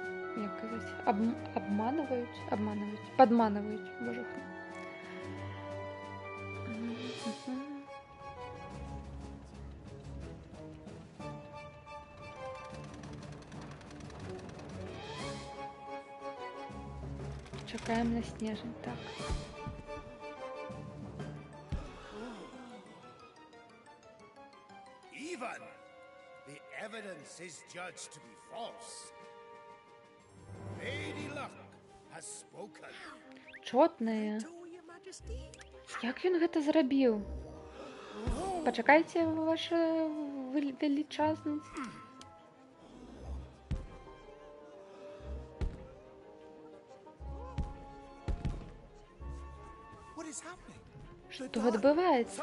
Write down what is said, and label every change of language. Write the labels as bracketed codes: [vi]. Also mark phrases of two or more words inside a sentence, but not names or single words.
[be] як казаць, падманваюць, божух. Чакаем на снежань, так. [en] Even the evidence is judged to be false. Lady Luck has spoken. [be] Чотнае. Як ён гэта зрабіў? Пачакайце, ваша велічазнасць. Што адбываецца?